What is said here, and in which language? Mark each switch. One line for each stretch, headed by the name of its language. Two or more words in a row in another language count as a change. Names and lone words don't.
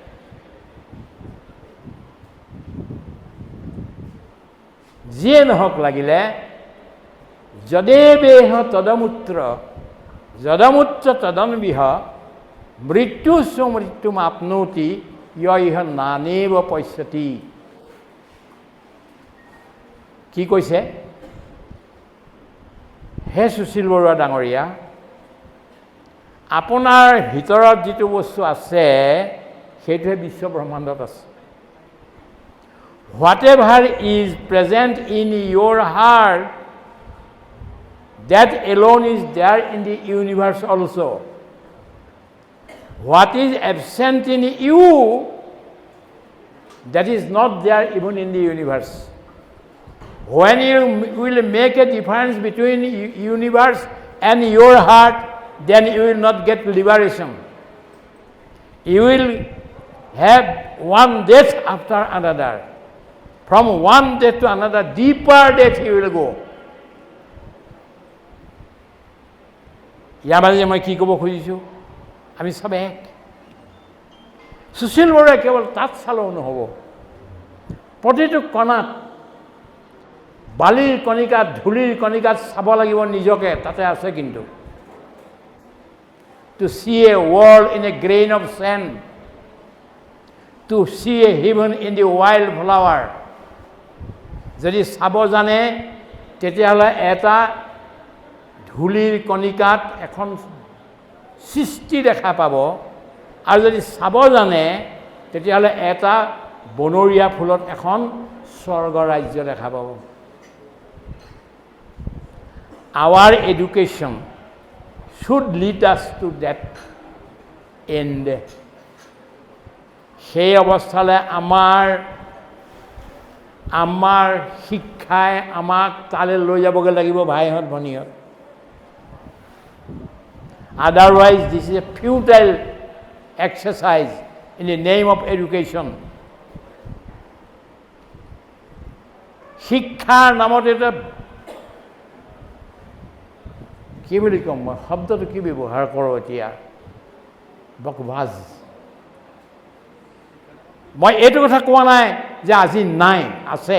Assamese: যিয়ে নহওক লাগিলে,
Sanskrit: যদেবেহ তদমূত্ৰ যদমূত্ৰ তদন্বিহ মৃত্যু সুমৃত্যুম আপনৌতি ইহ নানেব পশ্যতি।
Assamese: কি কৈছে? হে সুশীল বৰুৱা ডাঙৰীয়া, আপোনাৰ ভিতৰত যিটো বস্তু আছে সেইটোহে বিশ্ব ব্ৰহ্মাণ্ডত আছে।
English: Whatever is present in your heart, that alone is there in the universe also. What is absent in you, that is not there even in the universe. When you will make a difference between universe and your heart, then you will not get liberation. You will have one death after another. From one death to another, deeper death you will go.
Assamese: ইয়াৰ মাজে মই কি ক'ব খুজিছোঁ, আমি চব এক। সুশীল বৰুৱাই কেৱল তাত চালেও নহ'ব, প্ৰতিটো কণাত, বালিৰ কণিকাত, ধূলিৰ কণিকাত চাব লাগিব নিজকে, তাতে আছে কিন্তু।
English: To see a world in a grain of sand, to see a heaven in the wild flower.
Assamese: যদি চাব জানে তেতিয়াহ'লে এটা ধূলিৰ কণিকাত এখন সৃষ্টি দেখা পাব, আৰু যদি চাব জানে তেতিয়াহ'লে এটা বনৰীয়া ফুলত এখন স্বৰ্গ ৰাজ্য দেখা পাব।
English: Our education should lead us to that end.
Assamese: সেই অৱস্থালৈ আমাৰ শিক্ষাই আমাক তালৈ লৈ যাবগৈ লাগিব ভাইহঁত ভনীহঁত।
English: Otherwise, this is a futile exercise in the name of education.
Assamese: শিক্ষাৰ নামত এটা কি বুলি ক'ম মই, শব্দটো কি ব্যৱহাৰ কৰোঁ এতিয়া, বকবাজ। মই এইটো কথা কোৱা নাই যে আজি নাই, আছে।